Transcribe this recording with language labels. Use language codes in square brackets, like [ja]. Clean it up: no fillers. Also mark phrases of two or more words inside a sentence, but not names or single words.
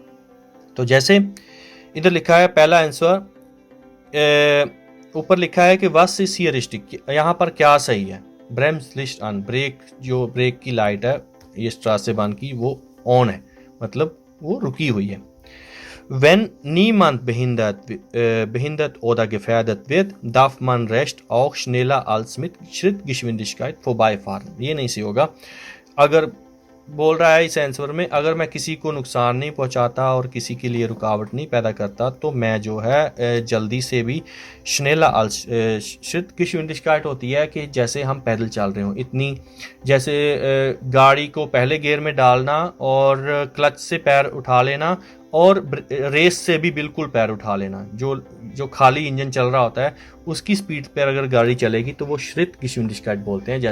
[hi] तो जैसे इधर लिखा है पहला आंसर, ऊपर लिखा है कि [de] Was ist hier richtig, [hi] यहाँ पर क्या सही है। [de] Bremslicht an, [hi] ब्रेक जो ब्रेक की लाइट है ये स्ट्रासेबान की वो ऑन है, मतलब वो रुकी हुई है। [de] Wenn niemand behindert oder gefährdet wird, darf man recht auch schneller als mit Schrittgeschwindigkeit vorbeifahren। [hi] ये नहीं सही होगा। अगर बोल रहा है इस आंसर में, अगर मैं किसी को नुकसान नहीं पहुंचाता और किसी के लिए रुकावट नहीं पैदा करता तो मैं जो है जल्दी से भी [de] schneller als Schrittgeschwindigkeit [hi] होती है कि जैसे हम पैदल चल रहे हों, इतनी जैसे गाड़ी को पहले गियर में डालना और क्लच से पैर उठा लेना और रेस से भी बिल्कुल पैर उठा लेना, जो खाली इंजन चल रहा होता है उसकी स्पीड पर अगर गाड़ी चलेगी तो वो Schrittgeschwindigkeit बोलते हैं।